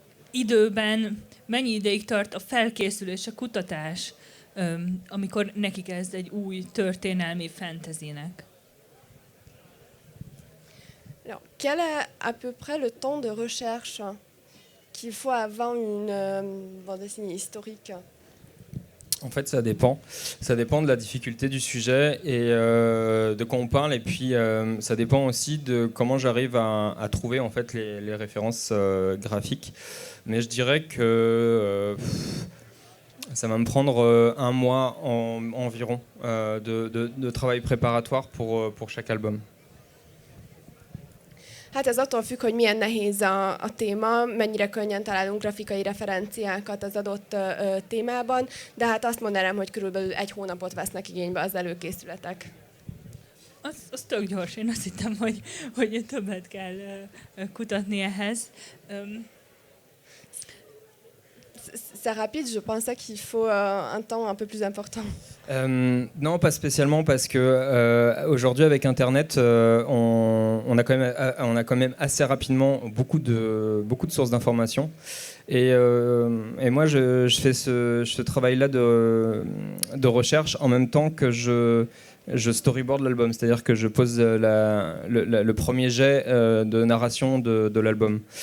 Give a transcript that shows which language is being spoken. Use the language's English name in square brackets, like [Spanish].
[Hungarian] Időben mennyi ideig tart a felkészülés, a kutatás, amikor neki kezd egy új történelmi fantasynek? [French] Quel est à peu près le temps de recherche qu'il faut avant une bande dessinée historique? En fait, ça dépend. Ça dépend de la difficulté du sujet et de quoi on parle. Et puis, ça dépend aussi de comment j'arrive à trouver en fait les références graphiques. Mais je dirais que ça va me prendre un mois environ de travail préparatoire pour chaque album. [Hungarian] Hát ez attól függ, hogy milyen nehéz a téma, mennyire könnyen találunk grafikai referenciákat az adott témában, de hát azt mondanám, hogy körülbelül 1 hónapot vesznek igénybe az előkészületek. Az tök gyors. Én azt hittem, hogy többet kell kutatni ehhez. [French] C'est rapide, je pensais qu'il faut un temps un peu plus important. Non, pas spécialement, parce que aujourd'hui avec Internet, on a quand même assez rapidement beaucoup de sources d'informations. Et moi, je fais ce travail-là de recherche en même temps que je storyboard l'album, c'est-à-dire que je pose le premier jet de narration de l'album.